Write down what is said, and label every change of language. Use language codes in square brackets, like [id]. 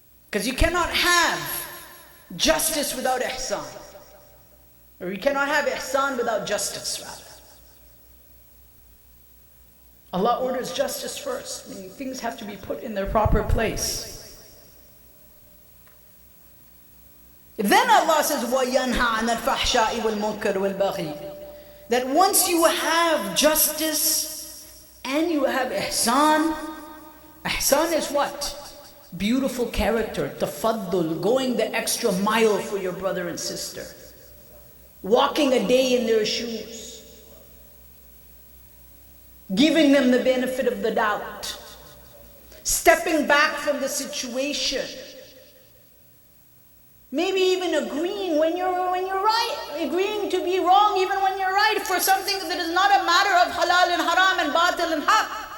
[en] Because you cannot have justice without ihsan. Or you cannot have ihsan without justice, rather. Allah orders justice first, meaning things have to be put in their proper place. Then Allah says, [ar] وَيَنْهَى عَنَ الْفَحْشَاءِ وَالْمُنْكَرِ وَالْبَغِيِ. [en] That once you have justice and you have ihsan, ihsan is what? Beautiful character, tafaddul, going the extra mile for your brother and sister, walking a day in their shoes, giving them the benefit of the doubt, stepping back from the situation, maybe even agreeing when you're right, agreeing to be wrong even when you're right for something that is not a matter of halal and haram and batil and haq.